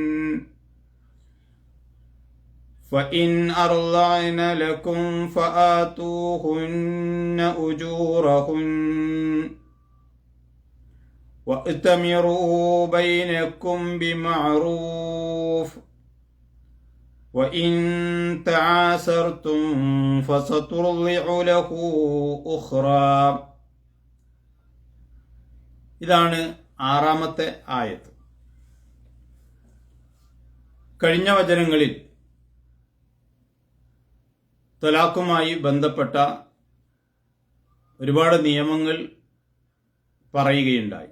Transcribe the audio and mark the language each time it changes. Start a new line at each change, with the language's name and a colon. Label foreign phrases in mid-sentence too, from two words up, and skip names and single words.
Arabic: فإن أرضعن لكم فآتوهن أجورهن وَأْتَمِرُوا بَيْنَكُمْ بِمَعْرُوفٍ وَإِن تَعَاسَرْتُمْ فَسَتُرْضِعُ لَهُ أُخْرَى.
Malayalam: ഇതാണ് 6-ാമത്തെ ആയത്ത്. കഴിഞ്ഞ വചനങ്ങളിൽ ത്വലാഖുമായി ബന്ധപ്പെട്ട ഒരുപാട് നിയമങ്ങൾ പറയുകയുണ്ടായി.